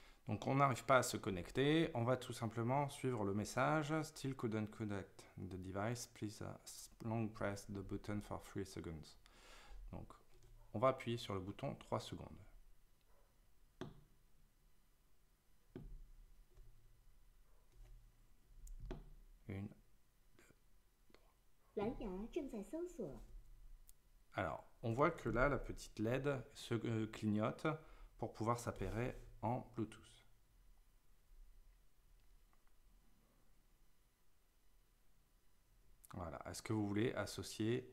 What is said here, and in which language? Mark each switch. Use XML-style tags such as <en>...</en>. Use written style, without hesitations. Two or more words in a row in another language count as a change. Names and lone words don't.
<fr>Donc on n'arrive pas à se connecter, on va tout simplement suivre le message «</fr> <en>Still couldn't connect the device, please long press the button for 3 seconds ».</en> <fr>Donc on va appuyer sur le bouton 3 secondes. Une, deux,</fr> <zh>蓝牙正在搜索。</zh> <fr>Alors, on voit que là, la petite LED se clignote pour pouvoir s'appairer en Bluetooth. Voilà. Est-ce que vous voulez associer?</fr>